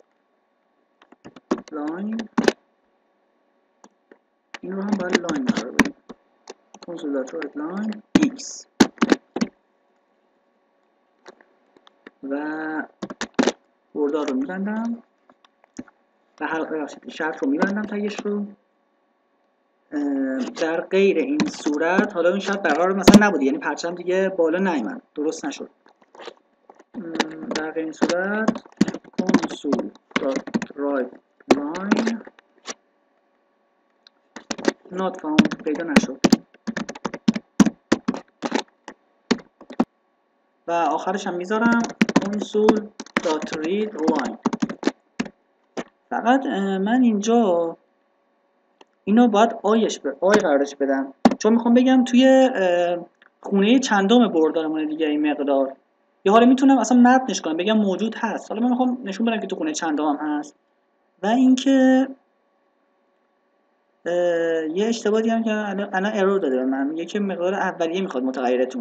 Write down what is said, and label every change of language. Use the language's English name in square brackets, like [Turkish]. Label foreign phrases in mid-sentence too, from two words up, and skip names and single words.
[Persian] لاین این رو هم باید لاین قرار بدیم [English] console dot write line x [Persian] و بوردار رو میبندم و شرط رو میبندم تگش رو. در غیر این صورت حالا این شرط برقرار مثلا نبوده، یعنی پرچم دیگه بالا نیامد، درست نشد. در غیر این صورت [English] console dot write line not found [Persian] پیدا نشد و آخرش هم میذارم [English] console dot read line. [Persian] فقط من اینجا اینو باید آی قرارش بدم، چون میخوام بگم توی خونه چندم بردارمونه دیگه این مقدار، یا حالا میتونم اصلا متنش کنم بگم موجود هست. حالا من میخوام نشون بدم که تو خونه چندم هست. و اینکه یه اشتباهی هم که الان ارور داده به من، میگه که مقدار اولیه میخواد متغیرتون.